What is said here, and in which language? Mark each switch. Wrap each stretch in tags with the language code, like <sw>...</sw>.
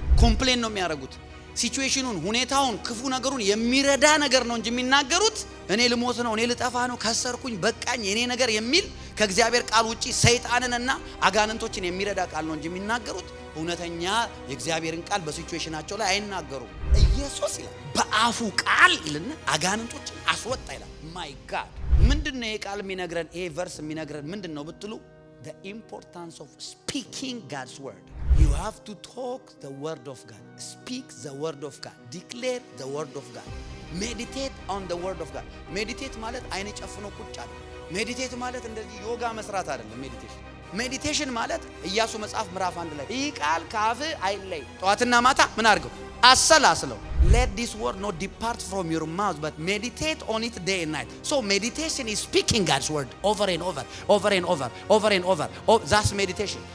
<am>ኮምፕሌን ነው የሚያደርጉት። ሲቹዌሽኑን፣ ሁኔታውን፣ ክፉ ነገሩን የሚረዳ ነገር ነው እንጂ የሚናገሩት እኔ ልሞት ነው፣ እኔ ልጠፋ ነው፣ ከሰርኩኝ፣ በቃኝ፣ የኔ ነገር የሚል ከእግዚአብሔር ቃል ውጪ ሰይጣንንና አጋንንቶችን የሚረዳ ቃል ነው እንጂ የሚናገሩት እውነተኛ የእግዚአብሔርን ቃል በሲቹዌሽናቸው ላይ አይናገሩም። ኢየሱስ ይላል በአፉ ቃል ይልና አጋንንቶችን አስወጣ ይላል። ማይ ጋድ ምንድነው ይሄ ቃል የሚነግረን? ይሄ ቨርስ የሚነግረን ምንድነው ብትሉ</am> <en>the importance of speaking God's word. You have to talk the word of God. Speak the word of God. Declare the word of God. Meditate on the word of God.</en> <am>Meditate ማለት አይነ ጨፍኖ ቁጭ አለ። ሜዲቴት ማለት እንደዚህ ዮጋ መስራት አይደለም። ሜዲቴሽን ማለት ኢያሱ መጽሐፍ ምዕራፍ 1 ላይ ይህ ቃል ካፍ አይለይ፣ ጠዋትና ማታ ምን አድርገው? አሰላስለው።</am> <en>Let this word not depart from your mouth, but meditate on it day and night. So meditation is speaking God's word over and over, over and over, over and over. Oh, that's meditation.</en>